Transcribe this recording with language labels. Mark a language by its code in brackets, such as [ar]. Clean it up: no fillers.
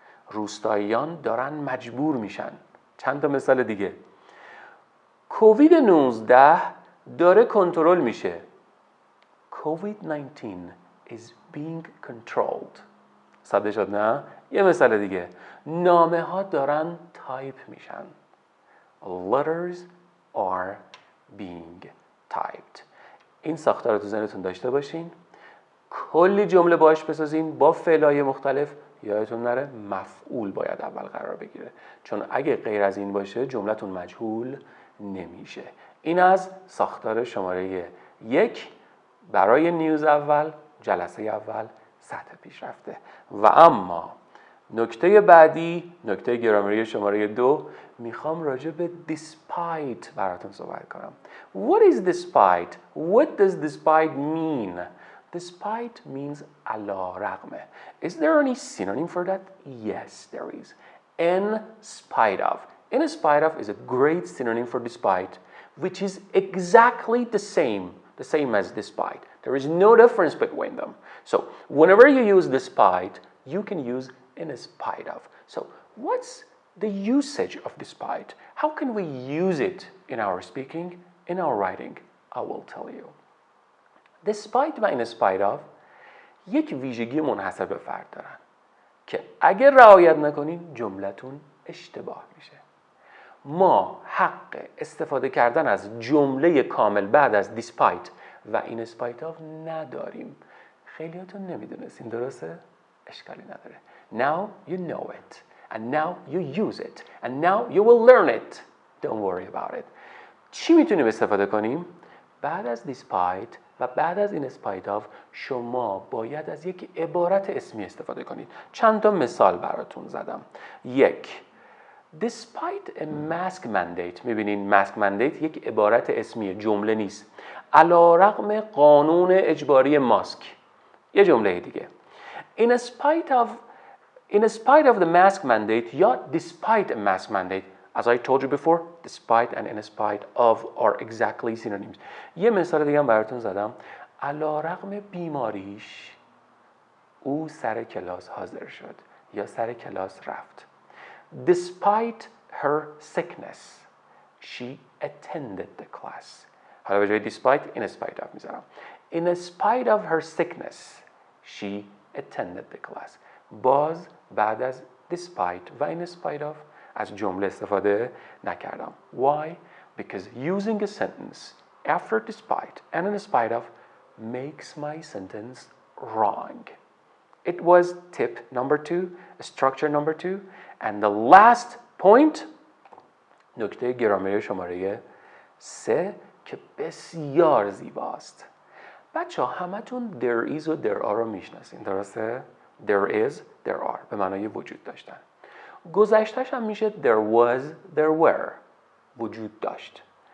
[fa] روستاییان دارن مجبور میشن. چند تا مثال دیگه. کووید 19 داره کنترل میشه. [en] COVID-19 is being controlled. [fa] ساده شد نه؟ یه مثال دیگه. نامه ها دارن تایپ میشن. [en] Letters are being typed. [fa] این ساختار رو تو ذهنتون داشته باشین. کلی جمله باش بسازین با فعل‌های مختلف. یادتون نره مفعول باید اول قرار بگیره، چون اگه غیر از این باشه جملتون مجهول نمیشه. این از ساختار شماره 1 برای نیوز اول، جلسه اول، سطح پیشرفته. و اما نکته بعدی، نکته گرامری شماره 2، میخوام راجع به despite براتون صحبت کنم. [en] What is despite? What does despite mean? Despite means علی رغم. Is there any synonym for that? Yes, there is. In spite of. In spite of is a great synonym for despite, which is exactly the same as despite. There is no difference between them. So whenever you use despite, you can use in spite of. So what's the usage of despite? How can we use it in our speaking, in our writing? I will tell you. [fa] despite و in spite of یک ویژگی منحصر به فرد دارن که اگر رعایت نکنین جملتون اشتباه میشه. ما حق استفاده کردن از جمله کامل بعد از despite و in spite of نداریم. خیلیاتون نمیدونستین، درسته؟ اشکالی نداره. [en] Now you know it and now you use it and now you will learn it. Don't worry about it. [fa] چی میتونیم استفاده کنیم؟ بعد از despite و بعد از in spite of شما باید از یک عبارت اسمی استفاده کنید. چند تا مثال براتون زدم. 1. [en] Despite a mask mandate. [fa] میبینین mask mandate یک عبارت اسمیه، جمله نیست. علیرغم قانون اجباری ماسک. یه جمله دیگه. [en] In spite of the mask mandate یا despite a mask mandate. As I told you before, despite and in spite of are exactly synonyms. [fa] یه مثال دیگه هم براتون زدم. علیرغم بیماریش او سر کلاس حاضر شد یا سر کلاس رفت. [en] Despite her sickness, she attended the class. [fa] حالا به جای despite in spite of میذارم. [en] In spite of her sickness, she attended the class. [fa] باز بعد از despite و in spite of از جمله استفاده نکردم. [en] Why? Because using a sentence after despite and in spite of makes my sentence wrong. It was tip number 2, structure number 2, and the last point [fa] نکته گرامری شماره 3 که بسیار زیباست. بچه ها همتون there is و there are رو میشناسین، درسته؟ there is, there are به معنای وجود داشتن. گذشتهش هم میشه there was, there were وجود داشت.